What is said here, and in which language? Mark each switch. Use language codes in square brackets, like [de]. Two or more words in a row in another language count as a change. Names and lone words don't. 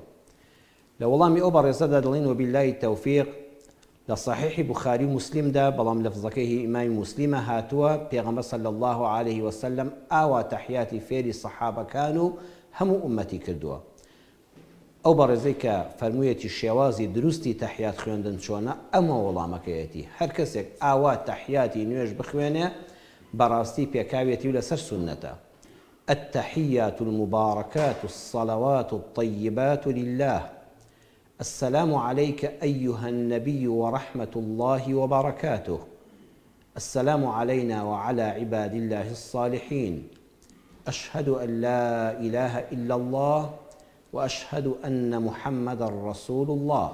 [ckb] لە وەڵامی ئەو بەڕێزەدا دەڵێن [ar] وبیلای تەوفیق [ckb] لە صحیحی بوخاری و مسلمدا، بەڵام لەفزەکەی ئیمامی مسلمە هاتووە پێغەمبەر [ar] صلی الله عليه وسلم [ckb] ئاوا تەحیاتی فێری سەحابەکان و هەموو ئومەتی کردووە. ئەو بەڕێزەی کە فەرموویەتی شێوازی دروستی تەحیات خوێندن چۆنە، ئەمە وەڵامەکەیەتی. هەر کەسێک ئاوا تەحیاتی نوێژ بخوێنێ بەڕاستی پێکاوێتی و لەسەر سونەتە. [ar] التحيات المباركات الصلوات الطيبات لله السلام عليك أيها النبي ورحمة الله وبركاته السلام علينا وعلى عباد الله الصالحين أشهد أن لا إله إلا الله وأشهد أن محمد رسول الله.